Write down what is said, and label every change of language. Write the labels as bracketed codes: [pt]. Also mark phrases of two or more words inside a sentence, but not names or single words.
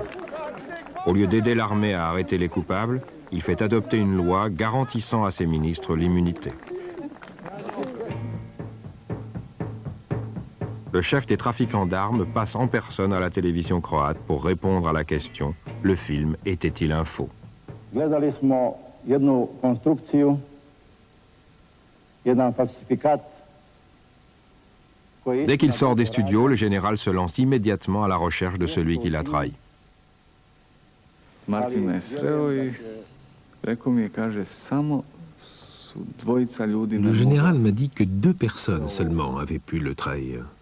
[fr] Au lieu d'aider l'armée à arrêter les coupables, il fait adopter une loi garantissant à ses ministres l'immunité. Le chef des trafiquants d'armes passe en personne à la télévision croate pour répondre à la question « Le film était-il un faux ?» [hr] Gledali smo jednu konstrukciju, jedan falsifikat. [fr] Dès qu'il sort des studios, le général se lance immédiatement à la recherche de celui qui l'a trahi. Le général m'a dit que 2 personnes seulement avaient pu le trahir.